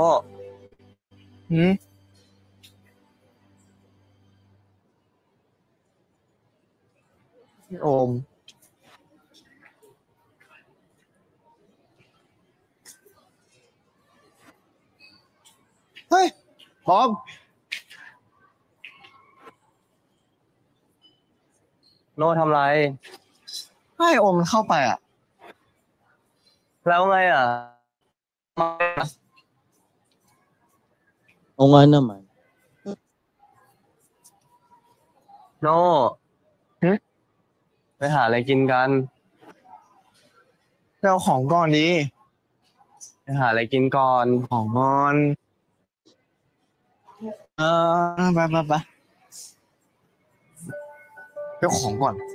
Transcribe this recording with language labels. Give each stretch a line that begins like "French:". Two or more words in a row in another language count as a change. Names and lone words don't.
Thai: หืมโอม เฮ้ย พร้อม โนทำไร ให้โอมมันเข้าไปอ่ะ แล้วไงอ่ะ
Filipino: O nga naman.
Thai: โนไปหาอะไรกินกัน ไปเอาของก่อนดี ไปหาอะไรกินก่อน ของก่อน ไปไปเอาของก่อน